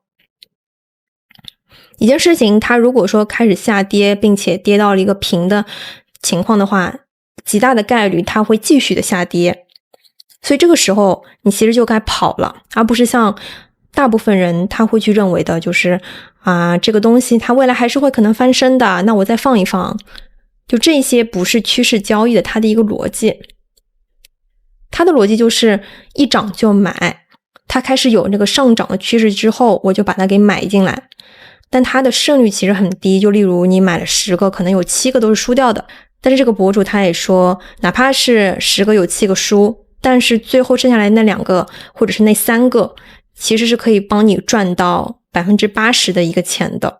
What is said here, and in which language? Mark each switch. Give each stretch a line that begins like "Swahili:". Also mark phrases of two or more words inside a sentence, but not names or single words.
Chinese: 一件事情它如果說開始下跌，並且跌到了一個平的情況的話，極大的概率它會繼續的下跌。所以這個時候你其實就該跑了，而不是像大部分人他會去認為的就是這個東西它未來還是会可能翻身的，那我再放一放。就這些不是趨勢交易的它的一個邏輯。它的邏輯就是一漲就買，它開始有那個上漲的趨勢之後，我就把它給買進來。但它的勝率其實很低，就例如你買了10個，可能有7個都是輸掉的。但是這個博主他也說，哪怕是10個有7個輸，但是最後剩下來那2個或者是那3個，其實是可以幫你賺到80%的一個錢的。